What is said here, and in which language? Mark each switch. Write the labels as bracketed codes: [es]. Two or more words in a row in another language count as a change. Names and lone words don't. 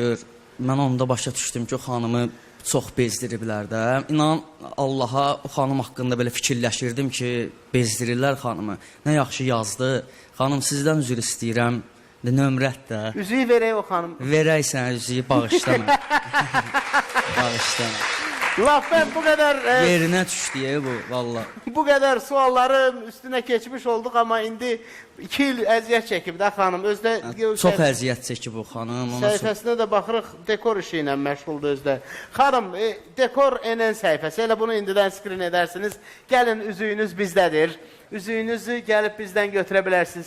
[az] Mən onda başa düşdüm ki, o xanımı çox bezdiriblər də. İnan Allaha o xanım haqqında belə fikirləşirdim ki, bezdirirlər xanımı. Nə yaxşı yazdı. Xanım sizdən üzr istəyirəm. Nömrət də. Üzüyü verək o xanım. Verək sənə üzüyü bağışlama. Bağışlama. [tr] Laf ben bu kadar [az] Yerinə düşdü bu valla. [tr] bu kadar sualların üstüne geçmiş olduk [az] ama indi 2 il əziyyət çəkib də xanım. Özdə Çox əziyyət çəkib bu xanım. Ona çox... səhifəsinə də baxırıq, dekor işi ilə məşğuldur özdə. Xanım, dekor NN səhifəsi, elə bunu indidən skrin edərsiniz. Gəlin, üzüyünüz bizdədir. Üzüyünüzü gəlib bizdən götürə bilərsiniz.